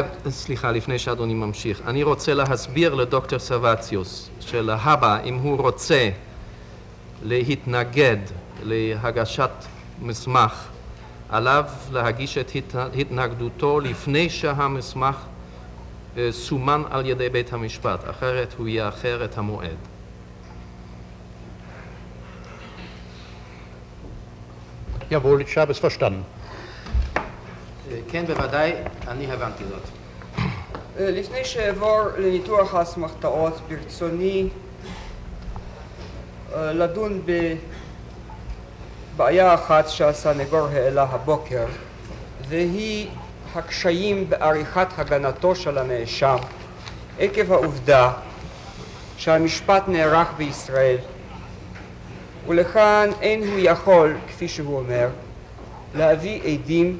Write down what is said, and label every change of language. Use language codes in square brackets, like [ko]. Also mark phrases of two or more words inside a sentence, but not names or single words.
[he] סליחה, לפני שאדוני ממשיך. אני רוצה להסביר לדוקטור סרווציוס שלהבא, אם הוא רוצה להתנגד להגשת מסמך, עליו להגיש את התנגדותו לפני שהמסמך סומן על ידי בית המשפט, אחרת הוא יאחר את המועד. [de] Jawohl, ich habe es verstanden. [he] כן, בוודאי, אני הבנתי זאת. לפני שאעבור לניתוח האסמכתאות, ברצוני לדון בבעיה אחת שהסנגור העלה הבוקר, והיא הקשיים בעריכת הגנתו של הנאשם עקב העובדה שהמשפט נערך בישראל, ולכאן אין הוא יכול, כפי שהוא אומר, להביא עדים.